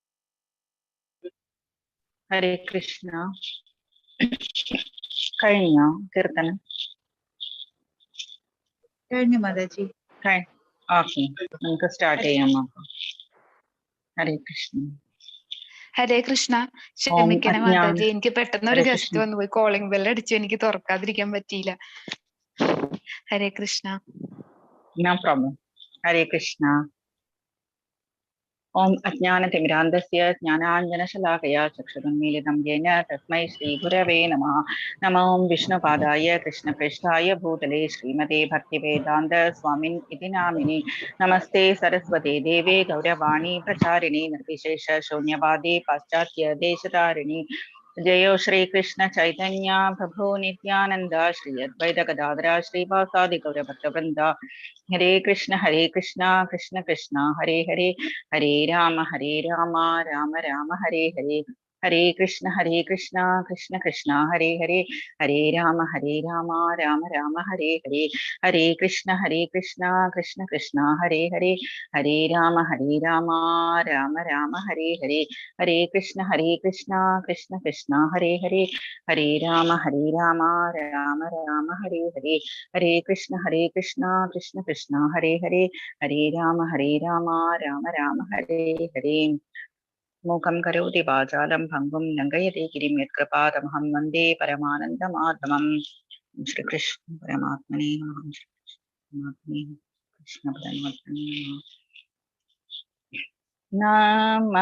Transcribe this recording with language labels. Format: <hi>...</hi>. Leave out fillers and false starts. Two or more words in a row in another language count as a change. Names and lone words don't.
<sa>ഹരേ കൃഷ്ണ.</sa> <ml>കഴിഞ്ഞോ കീർത്തനം? ധന്യ മാതാജി. ഓക്കെ, നമുക്ക് സ്റ്റാർട്ട് ചെയ്യാം. നോക്കാം.</ml> <sa>ഹരേ കൃഷ്ണ. ഹരേ കൃഷ്ണ.</sa> <ml>ക്ഷമിക്കണം മാതാജി, എനിക്ക് പെട്ടെന്ന് ഒരു ഗസ്റ്റ് വന്നു പോയി. കോളിംഗ് ബെൽ അടിച്ചു, എനിക്ക് തുറക്കാതിരിക്കാൻ പറ്റിയില്ല.</ml> <sa>ഹരേ കൃഷ്ണ.</sa> <en>no problem.</en> <sa>ഹരേ കൃഷ്ണ. ओम अज्ञानतिमिरान्धस्य ज्ञानाञ्जनशलाकया चक्षुरुन्मीलितं येन तस्मै श्रीगुरवे नमः। नमो विष्णुपादाय कृष्णप्रेष्ठाय भूतले श्रीमते भक्तिवेदान्त स्वामिन् इति नामिने। नमस्ते सरस्वते देवे गौरवाणी प्रचारिणे निर्विशेष शून्यवादी पाश्चात्य देशतारिणी। जयो श्री कृष्ण चैतन्य प्रभु नित्यानंद श्री अद्वैत गदाधर श्रीवासादि गौरभक्तवृंद। हरे कृष्ण कृष्ण कृष्ण हरे हरे, हरे राम राम राम हरे हरे। हरे कृष्ण कृष्ण कृष्ण हरे हरे, हरे राम राम राम हरे हरे। हरे कृष्ण कृष्ण कृष्ण हरे हरे, हरे राम राम राम हरे हरे। हरे कृष्ण कृष्ण कृष्ण हरे हरे, हरे राम राम राम हरे हरे। हरे कृष्ण कृष्ण कृष्ण हरे हरे, हरे राम राम राम हरे हरे। मूकं करोति वाचालं भङ्गुं लङ्घयते गिरिं यत्कृपातमहं वन्दे परमानन्दमाधवम्। श्री कृष्ण परमात्मने नमः। कृष्ण परमात्मने नमः।</sa>